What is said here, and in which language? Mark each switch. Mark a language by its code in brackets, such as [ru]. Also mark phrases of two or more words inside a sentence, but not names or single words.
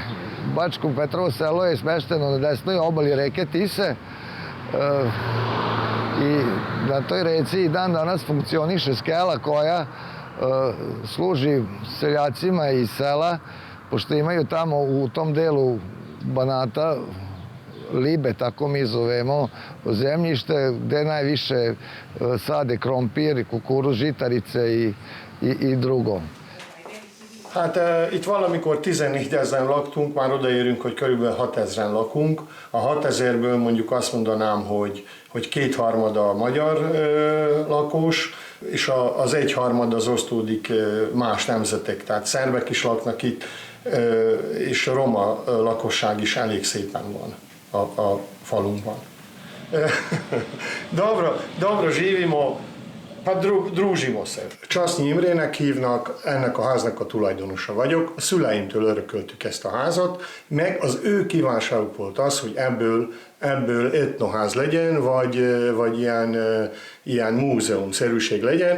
[sr] Bačko Petrovo selo je smešteno na desnoj obali reke Tise i na toj reci i dan danas funkcioniše skela koja služi seljacima iz sela, pošto imaju tamo u tom delu Banata libe, tako mi zovemo, zemljište gde najviše sade krompir, kukuruz, žitarice i drugo. [hu] Hát itt valamikor 14 000 laktunk, már odaérünk, hogy körülbelül 6000-en lakunk. A 6000-ből mondjuk azt mondanám, hogy kétharmada magyar lakos, és az egyharmad az osztódik más nemzetek, tehát szerbek is laknak itt, és a roma lakosság is elég szépen van a falunkban. [sr] Dobro živimo, hát drúzsimo se. [hu] Csasznyi Imrének hívnak, ennek a háznak a tulajdonosa vagyok. A szüleimtől örököltük ezt a házat, meg az ő kívánságuk volt az, hogy ebből etnoház legyen, vagy ilyen múzeumszerűség legyen.